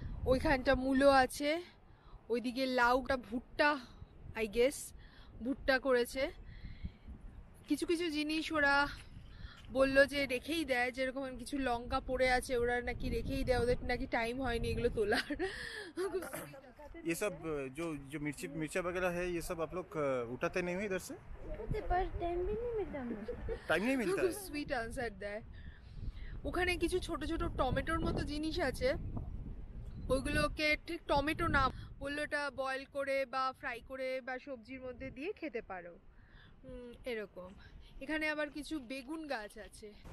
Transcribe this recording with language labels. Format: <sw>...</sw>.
<bn>ওইখানটা মূলো আছে, ওইদিকে লাউটা, ভুট্টা,</bn> <en>I guess</en> <bn>ভুট্টা করেছে। কিছু কিছু জিনিস ওরা বললো যে রেখেই দেয়, যেরকম কিছু লঙ্কা পড়ে আছে ওরা নাকি রেখেই দেয়, ওদের নাকি টাইম হয়নি এগুলো তোলার।</bn> <hi>ये सब जो मिर्चा वगैरह है, ये सब आप लोग उठाते नहीं हो इधर से? पर टाइम भी नहीं मिलता मुझे। टाइम नहीं मिलता है?</hi> <bn>সুইট আনসার দেয়। ওখানে কিছু ছোট ছোট টমেটোর মতো জিনিস আছে, ওইগুলোকে ঠিক টমেটো না, বললো এটা বয়েল করে বা ফ্রাই করে বা সবজির মধ্যে দিয়ে খেতে পারো, এরকম। এখানে আবার কিছু বেগুন গাছ আছে।</bn>